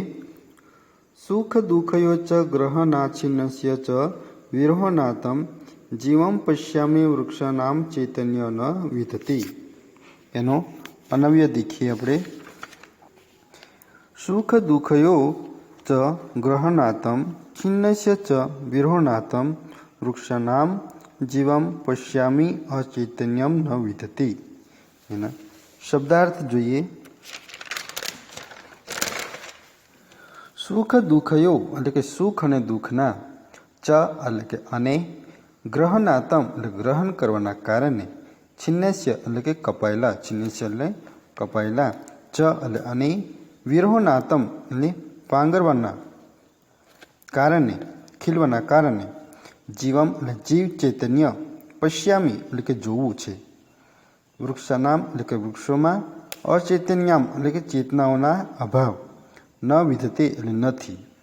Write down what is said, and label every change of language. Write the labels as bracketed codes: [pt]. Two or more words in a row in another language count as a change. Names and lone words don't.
[sa] સુખ દુઃખયો ચ ગ્રહનાછિન્નસ્ય ચ વિરોહનાતમ જીવમ પશ્યામી વૃક્ષાનામ ચૈતન્ય ન વિધતી. [gu] એનો અનવ્ય દેખીએ આપણે. [sa] સુખ દુઃખયો च ग्रहणातं खिन्नस्य च विरोहणातं वृक्षाणां जीवं पश्यामि अचैतन्यम न विदति। [gu] એના શબ્દાર્થ જોઈએ। [sa] સુખ દુઃખયો [gu] એટલે કે સુખ અને દુઃખના, ચ એટલે કે અને, ગ્રહણાતમ એટલે ગ્રહણ કરવાના કારણે, છિન્નસ્ય એટલે કે કપાયેલા, છિન્નસ્ય એટલે કપાયેલા, ચ એટલે અને, વિરોહનાતમ એટલે પાંગરવાના કારણે, ખીલવાના કારણે, જીવમ એટલે જીવ ચૈતન્ય, પશ્યામી એટલે કે જોવું છે, વૃક્ષાનામ એટલે કે વૃક્ષોમાં, અચૈતન્યામ એટલે કે ચેતનાઓના અભાવ, [sa] ન વિધતે [gu] એટલે નથી।